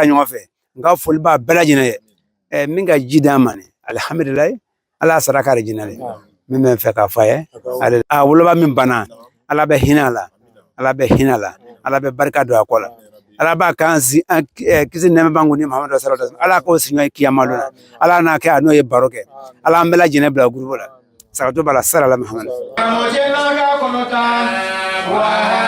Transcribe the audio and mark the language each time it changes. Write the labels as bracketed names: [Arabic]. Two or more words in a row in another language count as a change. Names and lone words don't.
[Bambara] ɲɔgɔn fɛ n ka foli b'a bɛɛ lajɛlen ye min ka ji d'an ma alhamdulillah Ala sara ka arijinɛ de min bɛ fɛ k'a fɔ a ye a woloba min banna Ala bɛ hinɛ a la Ala bɛ hinɛ a la Ala bɛ barika don a kɔ la Ala b'a k'an kisi nɛmɛ b'an kun ni Muhamadu [Arabic] صلى الله عليه وسلم [Bambara] Ala k'o siɲɔ kiyama don na Ala n'a kɛ a n'o ye baro kɛ Ala an bɛɛ lajɛlen bila groupe la sagato b'a la sara la Muhamadu